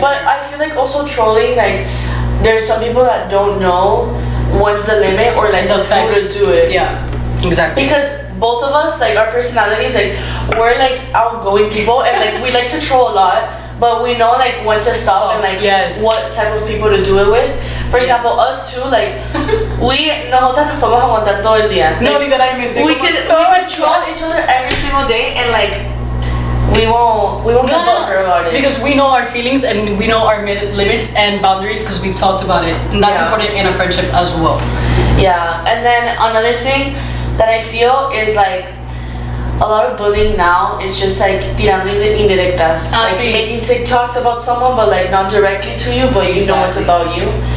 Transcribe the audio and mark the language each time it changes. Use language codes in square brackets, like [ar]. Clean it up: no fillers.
[en] But I feel like also trolling, like there's some people that don't know when's the limit or like the who to do it. Yeah, exactly. Because both of us, like our personalities, like we're like outgoing people and like we like to troll a lot, but we know like when to stop and like what type of people to do it with. For example, us two, like [es] nosotros nos podemos aguantar todo el día. No, literalmente. [en] We could troll each other every single day and like we won't get butthurt about it. Because we know our feelings and we know our limits and boundaries, because we've talked about it, and that's important in a friendship as well. Yeah, and then another thing that I feel is like a lot of bullying now is just like [es] tirando indirectas, [en] like making TikToks about someone but like not directly to you, but you know it's about you.